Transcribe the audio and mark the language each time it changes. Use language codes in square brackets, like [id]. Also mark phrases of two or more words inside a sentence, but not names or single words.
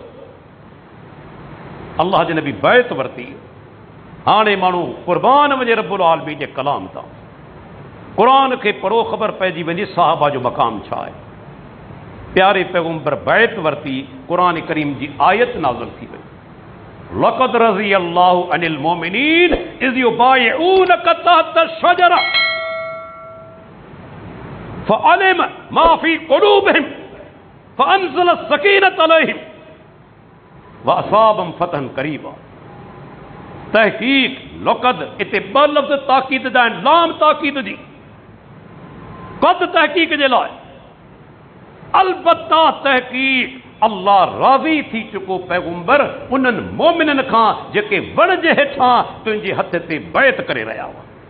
[sd] अल्लाह जे नबी बैत वरिती। हाणे माण्हू क़ुर्बान वञे [ar] رب العالمين [sd] जे कलाम तां। क़ुरान खे पढ़ो ख़बर पइजी वेंदी साहबा जो मक़ाम छा आहे। प्यारे पैगंबर बैत वरिती, क़ुरान करीम जी आयत नाज़िल थी वई [ar] لقد رضي الله عن المؤمنين إذ يبايعونك تحت الشجرة فعلم ما في قلوبهم فأنزل السكينة عليهم وأثابهم فتحا قريبا. [sd] तहक़ीक़ लक़द इते 2 लफ़्ज़ ताक़ीद जा आहिनि, लाम ताक़ीद जी, क़द तहक़ीक़ जे लाइ। अलबत्ता तहक़ीक़ अल्लाह राज़ी थी चुको पैगंबर उन्हनि मोमिननि खां जेके वण जे हेठां तुंहिंजे हथ ते बैत करे रहिया हुआ।